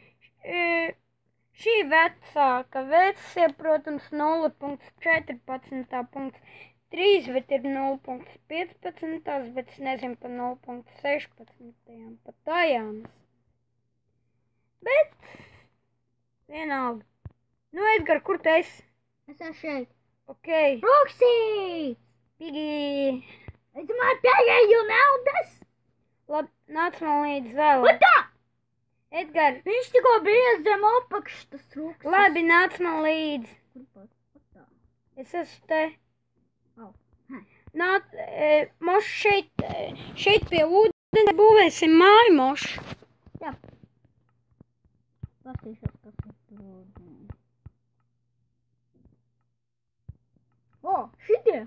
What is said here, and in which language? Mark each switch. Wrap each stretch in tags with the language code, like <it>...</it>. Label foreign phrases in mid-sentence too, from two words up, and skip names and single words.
<lv>Šī vecāka versija, protams, 0.14.3, bet ir 0.15, bet es nezinu par 0.16, pat tajām. Bet, vienalga. Nu, Edgar, kur tu esi? Es esmu šeit. Ok. Roxy! Pigi. Es man pieeju naudas! Labi, nāc man līdz vēl.</lv> <en>What the?</en> <lv>Edgar. Viņš tikko bija zem apakšas, tas Roxy. Labi, nāc man līdz. Kur pat?</lv> <en>What the?</en> <lv>Es esmu te. Oh. Nāc, moš šeit pie ūdens būvēsim māju, moš. Jā. Pastīšos, kas ir tur. O, šitie?</lv>